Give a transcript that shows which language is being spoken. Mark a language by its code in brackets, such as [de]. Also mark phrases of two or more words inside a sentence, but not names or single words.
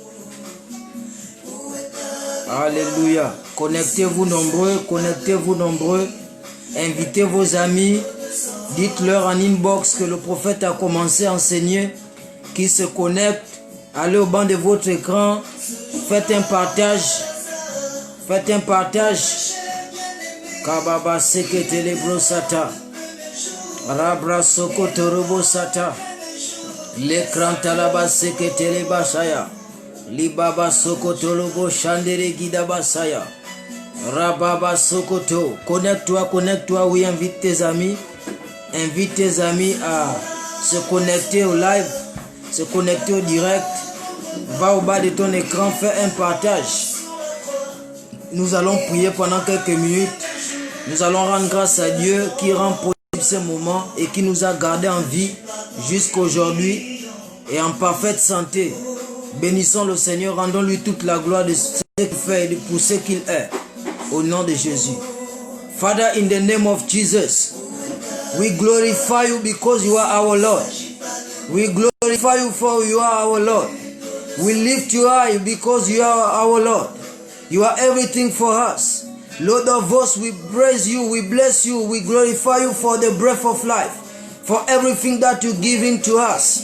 [fr] Alléluia. Connectez-vous nombreux. Invitez vos amis. Dites-leur en inbox que le prophète a commencé à enseigner, qui se connectent. Allez au banc de votre écran. Faites un partage. Kababa seketele brosata. Rabra sokoto robo sata. L'écran talaba seketele basaya. Libaba sokoto robo chandere guida basaya. Rababa sokoto. Connecte-toi, oui, invite tes amis. Invite tes amis à se connecter au live, se connecter au direct. Va au bas de ton écran, fais un partage. Nous allons prier pendant quelques minutes. Nous allons rendre grâce à Dieu qui rend possible ce moment et qui nous a gardés en vie jusqu'aujourd'hui et en parfaite santé. Bénissons le Seigneur, rendons-lui toute la gloire de ce qu'il fait et pour ce qu'il est. Au nom de Jésus. [en] Father, in the name of Jesus, we glorify you because you are our Lord. We glorify you for you are our Lord. We lift you high because you are our Lord. You are everything for us. Lord of hosts, we praise you, we bless you, we glorify you for the breath of life, for everything that you give into us.